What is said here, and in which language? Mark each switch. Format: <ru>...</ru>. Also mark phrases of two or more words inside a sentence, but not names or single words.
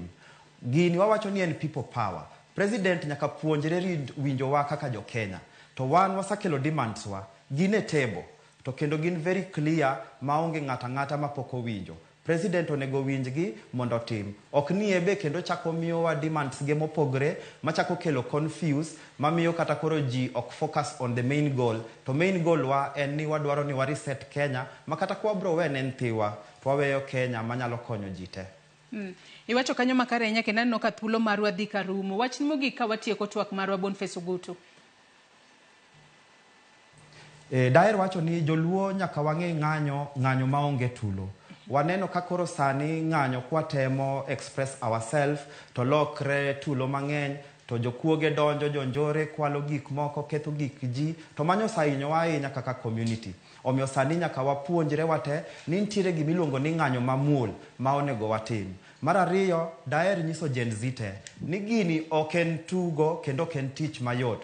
<luo>Gini wawacho ni en</luo> <en>people power.</en> <luo>President nyaka puonjre winjo wa kaka jo Kenya. To wan wasakelo demands wa, gine table. To kendo gin</luo> <en>very clear,</en> <luo>maonge ng'ata mapoko winjo. President onego winjgi mondo tim. Ok ni ebe kendo chako miyo wa demands ge mopogre, machako kelo confuse, mamiyo kata koro ji ok</luo> <en>focus on the main goal.</en> <luo>To</luo> <en>main goal</en> <luo>wa en ni wadwaro ni reset Kenya, makata kwa bro wene nthiwa, twaweyo Kenya manyalo konyo jite. Iwacho kanyo makare nya kendo no ka thuolo marwa dhi karumo. Wach ni mogik ka watieko twak marwa Boniface Ogutu. Daer wacho ni joluo nyaka wang'e ng'anyo maonge tulo. Waneno kakoro sani ng'anyo kwa temo</luo> <en>express ourselves,</en> <luo>to lokre tulo mang'eny, to jokuoge donjo, jonjore, kwalo gik moko, ketho gik ji, to manyo sainyo ahinya kaka community. Omiyo sani nyaka wapuonjre wate ni ntiere gimiluongo ni ng'anyo mamuol ma onego watim. Mar ariyo, daer nyiso Gen Z te ni gini ok en tugo kendo ok en tich mayot.</luo>